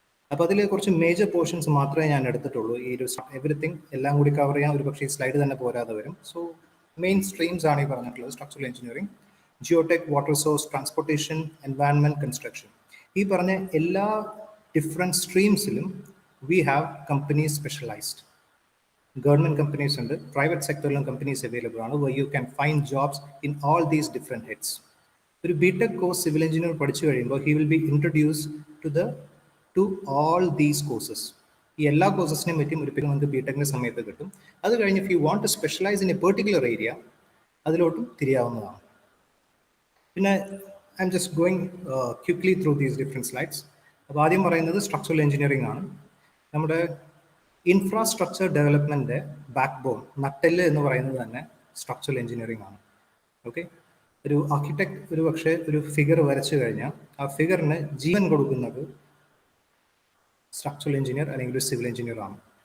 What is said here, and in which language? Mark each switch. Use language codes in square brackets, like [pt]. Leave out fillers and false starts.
[ml] അപ്പോൾ അതിൽ കുറച്ച് മേജർ പോർഷൻസ് മാത്രമേ ഞാൻ എടുത്തിട്ടുള്ളൂ. ഈ ഒരു എവറിത്തിങ് എല്ലാം കൂടി കവർ ചെയ്യാൻ ഒരു പക്ഷേ ഈ സ്ലൈഡ് തന്നെ പോരാതെ വരും. സോ മെയിൻ സ്ട്രീംസ് ആണ് ഈ പറഞ്ഞിട്ടുള്ളത്: structural engineering, ജിയോടെക്, water source, transportation, environment, construction. ഈ പറഞ്ഞ എല്ലാ different സ്ട്രീംസിലും [en] We have companies specialised. [ml] Government companies ഉണ്ട്, പ്രൈവറ്റ് സെക്ടറിലും കമ്പനീസ് അവൈലബിൾ ആണ്, [en] where you can find jobs in all these different heads. [ml] ഒരു B.Tech കോഴ്സ് സിവിൽ എഞ്ചിനീയർ പഠിച്ചു കഴിയുമ്പോൾ [en] he will be introduced to all these courses. [ml] ഈ എല്ലാ കോഴ്സസിനെയും പറ്റിയും ഒരു പിന്നെ നമുക്ക് B.Techന്റെ സമയത്ത് കിട്ടും. അത് കഴിഞ്ഞ് [en] if you want to specialize in a particular area, [ml] അതിലോട്ടും തിരിയാവുന്നതാണ്. [en] പിന്നെ I'm just going quickly through these different slides. [ml] അപ്പോൾ ആദ്യം പറയുന്നത് സ്ട്രക്ചറൽ എഞ്ചിനീയറിംഗ് ആണ്. നമ്മുടെ ഇൻഫ്രാസ്ട്രക്ചർ ഡെവലപ്മെന്റ് ബാക്ക് ബോൺ, നട്ടെല്ല് എന്ന് പറയുന്നത് തന്നെ സ്ട്രക്ചറൽ എഞ്ചിനീയറിംഗ് ആണ്. ഓക്കെ, ഒരു ആർക്കിടെക്ട് ഒരു പക്ഷേ ഒരു ഫിഗർ വരച്ചു കഴിഞ്ഞാൽ ആ ഫിഗറിന് ജീവൻ കൊടുക്കുന്നത് സ്ട്രക്ചറൽ എഞ്ചിനീയർ അല്ലെങ്കിൽ ഒരു സിവിൽ എഞ്ചിനീയർ ആണ്.